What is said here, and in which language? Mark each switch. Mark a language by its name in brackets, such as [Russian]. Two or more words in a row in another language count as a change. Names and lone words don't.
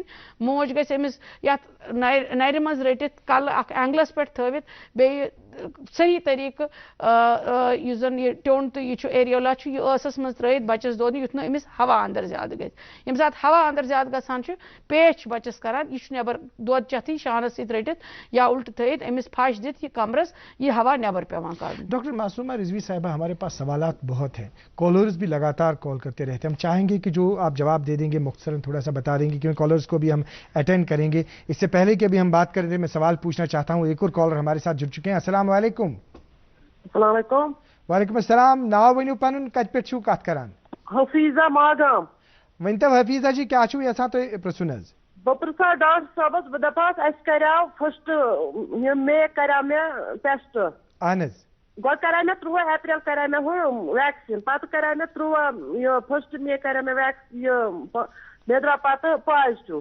[Kashmiri] موج گژھِ أمِس یتھ نرِ منٛز رٔٹِتھ کلہٕ اکھ اینگلس پٮ۪ٹھ تھٲوِتھ, بیٚیہِ صحیح طریقہٕ یُس زن یہِ ٹیوٚن تہٕ یہِ چھُ ایریولا چھُ یہِ ٲسس منٛز ترٲوِتھ بچس دۄد یُتھ نہٕ أمِس ہوا اندر زیادٕ گژھِ. ییٚمہِ ساتہٕ ہوا اندر زیادٕ گژھان چھُ پیچ چھُ بچس کران, یہِ چھُ نٮ۪بر دۄد چٮ۪تھٕے شانس سۭتۍ رٔٹِتھ یا الٹہٕ تھٲوِتھ أمِس پھش دِتھ یہِ کمرس یہِ ہوا نٮ۪بر پیوان کڑُن. [Urdu] ڈاکٹر معصومہ رضوی صاحبہ, ہمارے پاس سوالات بہت ہیں, کالرز بھی لگاتار کال کرتے رہتے ہیں. ہم چاہیں گے کہ جو آپ جواب دے دیں گے مختصراً تھوڑا سا بتا دیں گے, کیونکہ کالرز کو بھی ہم اٹینڈ کریں گے. اس سے پہلے کہ ابھی ہم بات کر رہے ہیں میں سوال پوچھنا چاہتا ہوں. ایک اور کالر ہمارے ساتھ جڑ چکے ہیں. [Arabic] السلام علیکم. السلام علیکم. وعلیکم السلام. [Kashmiri] ناو ؤنِو پنُن, کتہِ پٮ۪ٹھ چھِو کتھ کران؟ حفیظہ ماگام. ؤنۍتو حفیظہ جی کیٛاہ چھُو یژھان تُہۍ پرٛژھُن حظ؟ بہٕ پرٛژھا ڈاکٹر صٲبس, بہٕ دپاس اَسہِ کریاو فسٹ مے کریاو مےٚ ٹیسٹ. اہن حظ. گۄڈٕ کریاو مےٚ 13 اپریل کریاو مےٚ ہُہ ویکسیٖن, پتہٕ کریاو مےٚ 13 یہِ فسٹ مے کریاو مےٚ یہِ مےٚ درٛاو پتہٕ پازٹِو.